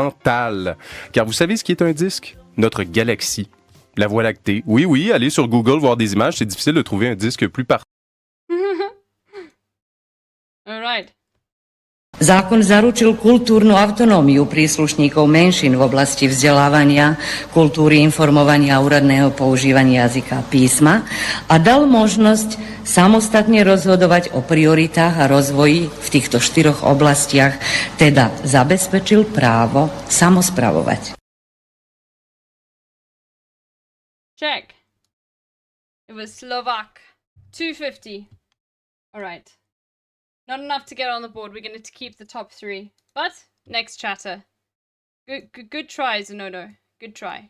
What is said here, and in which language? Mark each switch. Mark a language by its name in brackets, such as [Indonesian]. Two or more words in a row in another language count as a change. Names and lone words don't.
[French] Car vous savez ce qui est un disque? Notre galaxie. La Voie lactée. Oui, oui, aller sur Google voir des images, c'est difficile de trouver un disque plus parfait. [English] All right. [Slovak] Zákon zaručil kultúrnu autonómiu príslušníkov menšín v oblasti vzdelávania, kultúry, informovania a úradného používania jazyka a písma a dal možnosť samostatne rozhodovať o prioritách a rozvoji v týchto 4 oblastiach, teda zabezpečil právo samospravovať. [English] Check. It was Slovak. 250. All right. Not enough to get on the board. We're going to keep the top 3. But, next chatter. Good try, Zenodo. Good try.